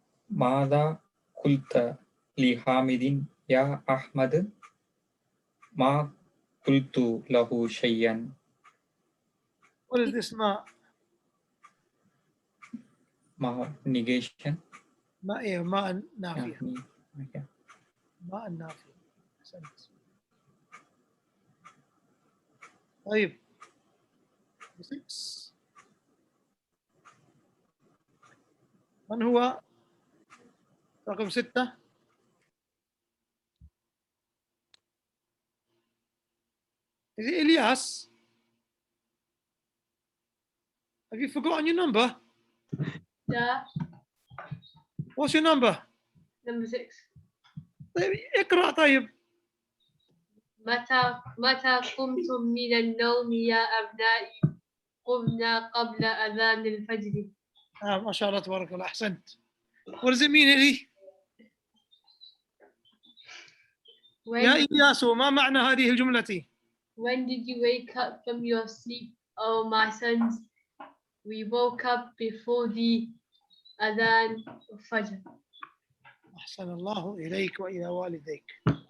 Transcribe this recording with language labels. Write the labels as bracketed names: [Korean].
[Arabic] ماذا قلت لحامد يا أحمد؟ ما قلت له شيئا. [English] What is this ما؟ ما negation. [Arabic] ما نافية. [English] Yeah. [Arabic] ما النافية. أحسنت. طيب 6. من هو رقم 6؟ [English] Is it Elias? Have you forgotten your number? Yeah. What's your number? Number 6. [Arabic] طيب اقرأ. طيب متى قمتم من النوم يا أبنائي؟ قمنا قبل أذان الفجر. ما شاء الله تبارك الله. أحسنت. [English] What does it mean, Eli? [Arabic] يا إلياس ما معنى هذه الجملة؟ [English] When did you wake up from your sleep, oh my sons? We woke up before the Adhan of Fajr. [Arabic] أحسن الله إليك وإلى والديك.